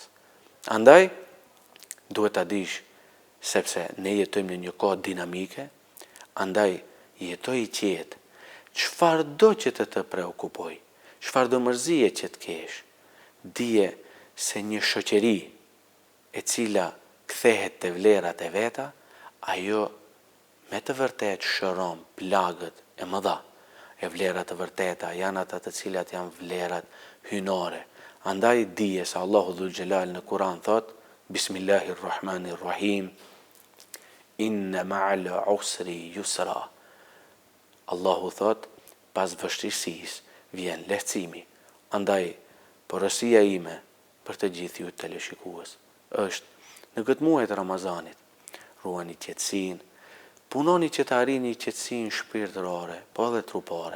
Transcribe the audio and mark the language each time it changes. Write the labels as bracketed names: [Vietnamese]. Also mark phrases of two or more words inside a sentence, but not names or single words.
[Albanian] Andaj, duhet ta dish, sepse ne jetojmë në një kohë dinamike, andaj jetoj i qetë, çfarëdo që të preokupoj, çfarëdo mërzie që të kesh, dije se një shoqëri e cila kthehet te vlerat e veta, ajo me të vërtet shëron plagët e mëdha. E vlerat të vërteta janë ata të cilat janë vlerat hynore. Andaj dije se [Arabic] الله ذو الجلال [Albanian] në Kur'an thot, [Arabic] بسم الله الرحمن الرحيم إن مع العسر يسرا. [Albanian] Allahu thot, pas vështirësisë vjen lehtësimi. Andaj, porosia ime për të gjithë ju teleshikues është në këtë muaj të Ramazanit, ruani qetësinë, punoni që të arrini qetësinë shpirtërore, po edhe trupore.